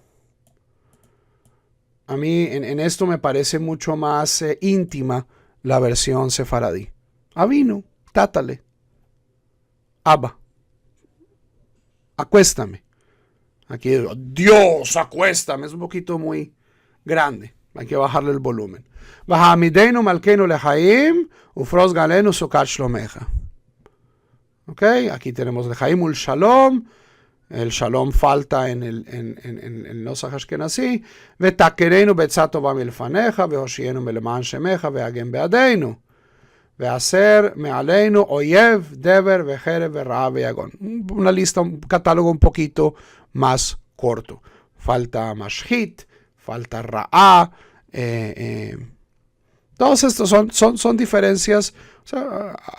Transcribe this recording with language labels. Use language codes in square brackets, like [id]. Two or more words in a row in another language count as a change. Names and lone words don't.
[es] A mí en esto me parece mucho más íntima la versión sefaradí. Avinu, tátale. Abba, acuéstame. Aquí, Dios, acuéstame. Es un poquito muy grande. Hay que bajarle el volumen. [he] והעמידנו מלכנו לחיים ופרוש עלינו סוכת שלומך. [es] Ok, aquí tenemos [he] לחיים ולשלום. [es] El shalom falta en el Nosach Ashkenazí. [he] ותקננו בעצה טובה מלפניך והושיענו למען שמך והגן בעדנו. והסר מעלינו אויב דבר וחרב ורעב ויגון. [es] Una lista, un catálogo un poquito más corto. Falta mashhit, falta ra'a. Todos estos son diferencias. O sea,